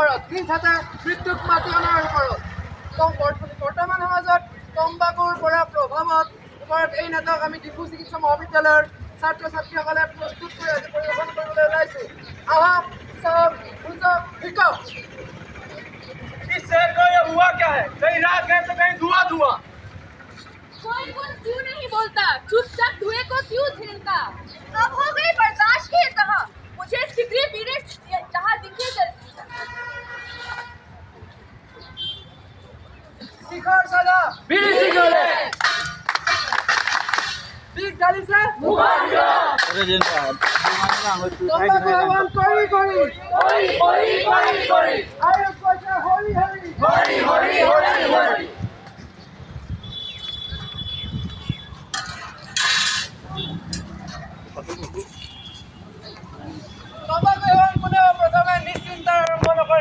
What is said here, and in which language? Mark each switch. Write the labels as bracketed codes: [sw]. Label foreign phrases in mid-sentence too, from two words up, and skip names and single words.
[as] নিজ হাতে মৃত্যুক মাতি অনাৰ ওপৰত বৰ্তমান সমাজত তম্বাকুৰ পৰা প্ৰভাৱত ওপৰত এই নাটক আমি ডিফু চিকিৎসা মহাবিদ্যালয়ৰ ছাত্ৰ ছাত্ৰীসকলে প্ৰস্তুত কৰি আজি পৰিৱেশন কৰিবলৈ ওলাইছোঁ। আহক চাওক বুজক শিকক। [hi] इस शहर का ये हुआ क्या है? कहीं रात है तो कहीं धुआं धुआं। कोई क्यों नहीं बोलता? चुपचाप धुएं को क्यों झेलता? अब हो गई बर्दाश्त की इंतहा। मुझे सिगरेट पीने जहाँ दिखे [as] শিখৰ চালা [hi] बीड़ी सिगरेट। [as] পিক ঢালিছে তম্বাকু সেৱন কৰি আয়ুষ কৈছে হৰি হৰি। তম্বাকু সেৱন কোনেও প্ৰথমে নিশ্চিন্তাৰ আৰম্ভ নকৰে।